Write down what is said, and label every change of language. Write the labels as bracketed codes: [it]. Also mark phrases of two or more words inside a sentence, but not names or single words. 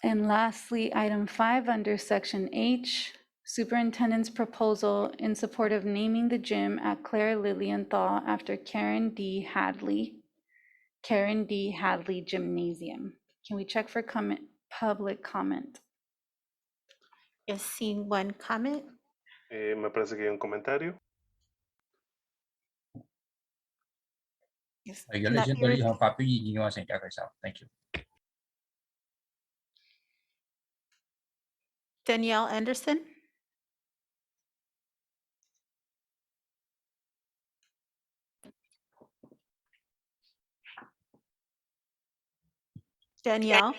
[en] And lastly, item 5 under section H, superintendent's proposal in support of naming the gym at Claire Lilienthal after Karen D. Hadley Gymnasium. Can we check for public comment? Yes, seeing one comment. [es] Me parece que hay un comentario. [en] Yes, [yue] 有 [en] and [yue] 類 [en] that [yue] 先對 [en] there [yue] 呢 [en] is [yue] 項發表意見嘅話，請舉舉手。 [en] Thank you。 Danielle Anderson. Danielle.